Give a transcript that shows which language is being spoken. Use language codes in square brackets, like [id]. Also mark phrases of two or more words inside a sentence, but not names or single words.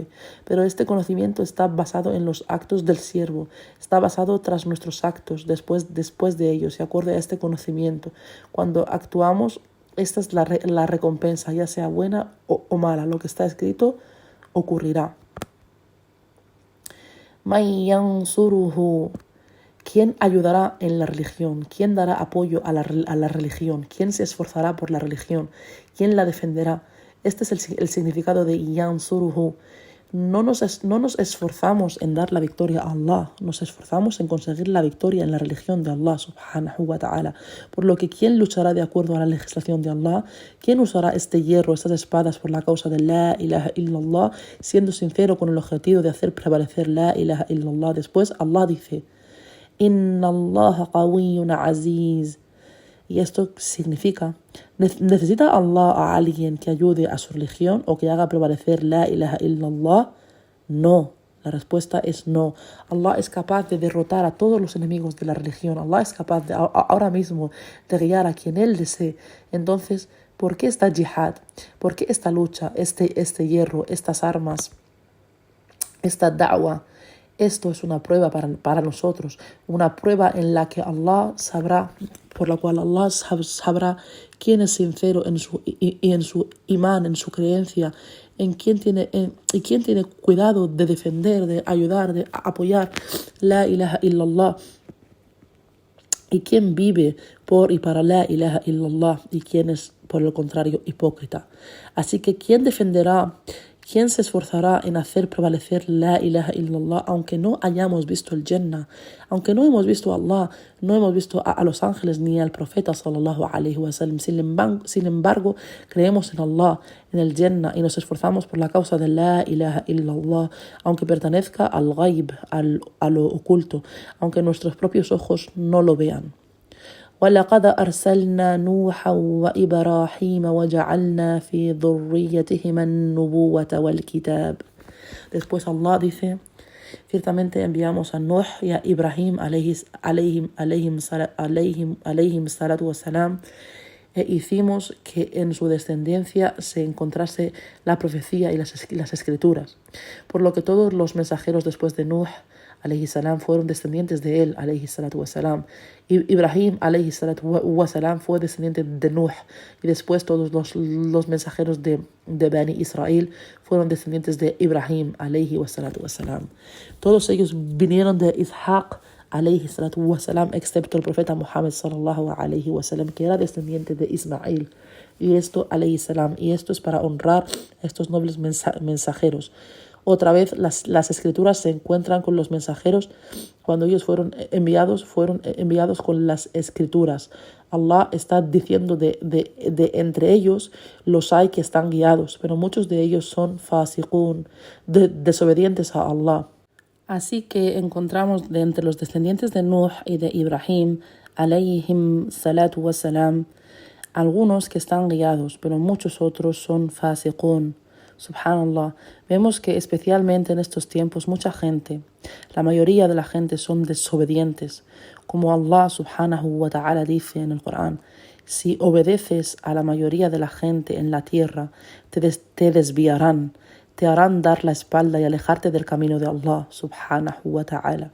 [es] Pero este conocimiento está basado en los actos del siervo, está basado tras nuestros actos, después de ellos, y acorde a este conocimiento. Cuando actuamos, esta es la recompensa, ya sea buena o mala. Lo que está escrito ocurrirá. [ar] مَنْ يَنْصُرُهُ, [es] ¿quién ayudará en la religión? ¿Quién dará apoyo a la religión? ¿Quién se esforzará por la religión? ¿Quién la defenderá? Este es el significado de yansuruhu. no nos esforzamos en dar la victoria a Allah, nos esforzamos en conseguir la victoria en la religión de Allah [ar] سبحانه وتعالى. [es] Por lo que ¿quién luchará de acuerdo a la legislación de Allah? ¿Quién usará este hierro, estas espadas por la causa de la [ar] إله إلا الله, [es] siendo sincero con el objetivo de hacer prevalecer la [ar] إله إلا الله? [es] Después Allah dice: [ar] إن الله قوي عزيز. [es] Y esto significa, ¿necesita Allah a alguien que ayude a su religión o que haga prevalecer la [ar] إله إلا الله? [es] No. La respuesta es no. Allah es capaz de derrotar a todos los enemigos de la religión. Allah es capaz de, ahora mismo de guiar a quien Él desee. Entonces, ¿por qué esta jihad? ¿Por qué esta lucha, este hierro, estas armas, esta da'wah? Esto es una prueba para nosotros, una prueba en la que Allah sabrá, por la cual Allah sabrá quién es sincero en su imán, en su creencia, y quién tiene cuidado de defender, de ayudar, de apoyar la [ar] إله إلا الله, [es] y quién vive por y para la [ar] إله إلا الله, [es] y quién es, por el contrario, hipócrita. Así que ¿quién defenderá? ¿Quién se esforzará en hacer prevalecer la [ar] إله إلا الله [es] aunque no hayamos visto el Jannah? Aunque no hemos visto a Allah, no hemos visto a los ángeles ni al profeta [ar] صلى الله عليه وسلم. [es] Sin embargo, creemos en Allah, en el Jannah, y nos esforzamos por la causa de la [ar] إله إلا الله, [es] aunque pertenezca al ghaib, a lo oculto, aunque nuestros propios ojos no lo vean. [ar] ولقد أرسلنا نوحا وإبراهيم وجعلنا في ذريتهما النبوة والكتاب. [es] Después Allah dice: ciertamente enviamos a Nuh y a Ibrahim [ar] عليهم الصلاة والسلام, [es] e hicimos que en su descendencia se encontrase la profecía y las escrituras. Por lo que todos los mensajeros después de Nuh [ar] عليه السلام [es] fueron descendientes de él [ar] عليه الصلاة والسلام. [es] Ibrahim [ar] عليه الصلاة والسلام [es] fue descendiente de Nuh, y después todos los mensajeros de Bani Israel fueron descendientes de Ibrahim [ar] عليه الصلاة والسلام. [es] Todos ellos vinieron de Ishaq [ar] عليه الصلاة والسلام, [es] excepto el profeta Muhammad [ar] صلى الله عليه وسلم, [es] que era descendiente de Ismail, y esto [ar] عليه السلام, [es] y esto es para honrar a estos nobles mensajeros. Otra vez las escrituras se encuentran con los mensajeros cuando ellos fueron enviados con las escrituras. Allah está diciendo de entre ellos los hay que están guiados, pero muchos de ellos son fasiqun, desobedientes a Allah. Así que encontramos de entre los descendientes de Nuh y de Ibrahim [ar] عليهم الصلاة والسلام [es] algunos que están guiados, pero muchos otros son fasiqun. Subhanallah, vemos que especialmente en estos tiempos mucha gente, la mayoría de la gente son desobedientes, como Allah [ar] سبحانه وتعالى [es] dice en el Corán: si obedeces a la mayoría de la gente en la tierra, te desviarán, te harán dar la espalda y alejarte del camino de Allah [ar] سبحانه وتعالى.